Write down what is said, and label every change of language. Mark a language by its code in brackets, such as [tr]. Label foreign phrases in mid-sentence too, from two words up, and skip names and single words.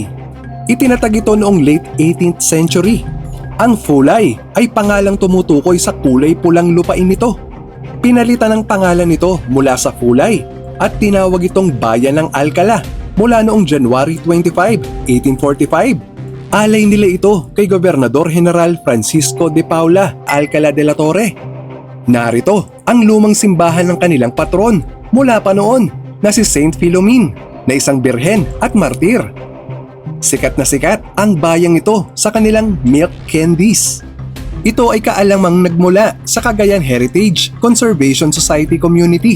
[tl] Itinatag ito noong [en] late 18th century. [tl] Ang Fulay ay pangalang tumutukoy sa kulay pulang lupain nito. Pinalitan ang pangalan nito mula sa Fulay at tinawag itong bayan ng Alcala mula noong January 25, 1845. Alay nila ito kay Gobernador General Francisco de Paula Alcala de la Torre. Narito ang lumang simbahan ng kanilang patron mula pa noon na si Saint Philomene na isang birhen at martir. Sikat na sikat ang bayang ito sa kanilang [en] milk candies. [tl] Ito ay kaalamang nagmula sa Cagayan Heritage Conservation Society community.